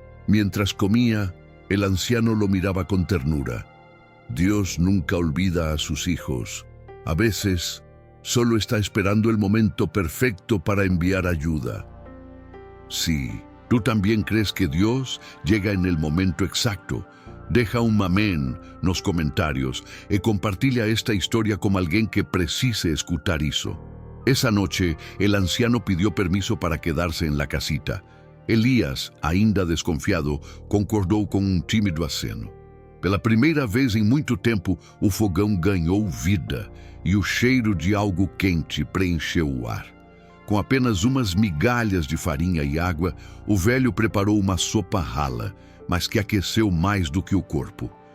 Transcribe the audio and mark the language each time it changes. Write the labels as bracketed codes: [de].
[es] Mientras comía, el anciano lo miraba con ternura. Dios nunca olvida a sus hijos. A veces, solo está esperando el momento perfecto para enviar ayuda. Sí, tú también crees que Dios llega en el momento exacto. Deja un amén [pt] nos comentários e compartilha esta historia com alguém que precise escutar isso. [es] Esa noche, el anciano pidió permiso para quedarse en la casita. [pt] Elías, ainda desconfiado, concordou com um tímido aceno. Pela primeira vez em muito tempo, o fogão ganhou vida e o cheiro de algo quente preencheu o ar. Com apenas umas migalhas de farinha e água, o velho preparou uma sopa rala, mas que aqueceu mais do que o corpo.